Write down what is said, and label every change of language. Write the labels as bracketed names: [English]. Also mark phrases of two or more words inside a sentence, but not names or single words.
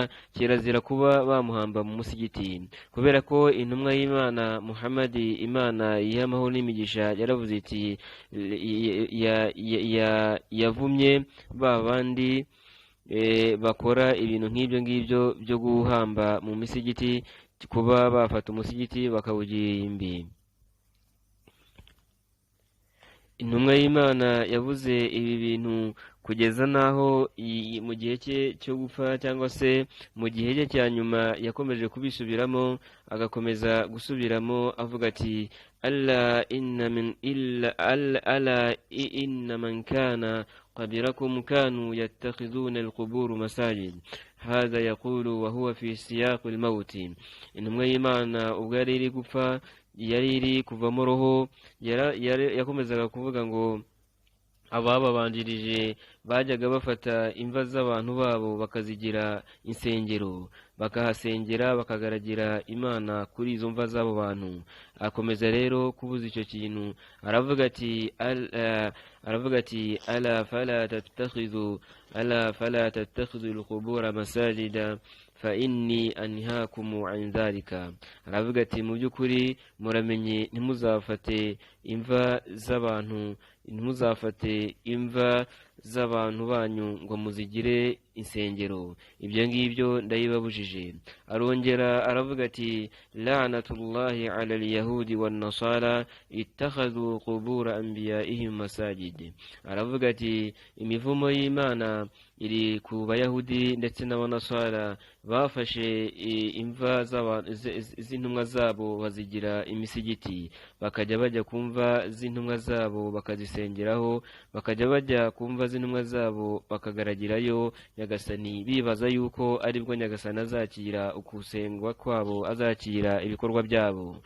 [Kinyarwanda] Kirazira kuba bamuhamba mu musigiti, kubera ko intumwa y'Imana Muhammadi, Imana y'amahoro n'imigisha, yaravuze iti yavumye ba bandi bakora ibintu nk'ibyo ngibyo byo guhamba mu misigiti, kuba bafata umusigiti bakawugira imbi. Intumwa y'Imana yavuze ibi bintu kugeza n'aho mu gihe cye cyo gupfa, cyangwa se mu gihe cye cya nyuma, yakomeje kubisubiramo, agakomeza gusubiramo avuga ati [Arabic] ألا إن من كان قبلكم كانوا يتخذون القبور مساجد هذا يقول وهو في سياق الموت. [Kinyarwanda] intumwa y'Imana ubwo yari iri gupfa, yari iri kuvamo roho, yakomezaga kuvuga ngo abababanjirije bajyaga bafata imva z'abantu babo bakazigira insengero, bakahasengera, bakagaragira Imana kuri izo mva z'abo bantu. Akomeza rero kubuza icyo kintu, aravuga ati [Arabic] ألا فلا تتخذوا القبور مساجد فإني أنهاكم عن ذلك. [Kinyarwanda] Aravuga ati mu by'ukuri muramenye, ntimuzafate imva z'abantu banyu ngo muzigire insengero, ibyo ngibyo ndayibabujije. Arongera aravuga ati [Arabic] لعنة الله على اليهود والنصارى اتخذوا قبور أنبيائهم مساجد. [Kinyarwanda] Aravuga ati imivumo y'Imana iri ku bayahudi ndetse n'abanasara, bafashe imva z'intumwa zabo bazigira imisigiti, bakajya bajya kumva z'intumwa zabo bakazisengeraho, bakajya bajya kumva z'intumwa zabo bakagaragirayo nyagasani, bibaza yuko aribwo nyagasani azakira ukusengwa kwabo, azakira ibikorwa byabo.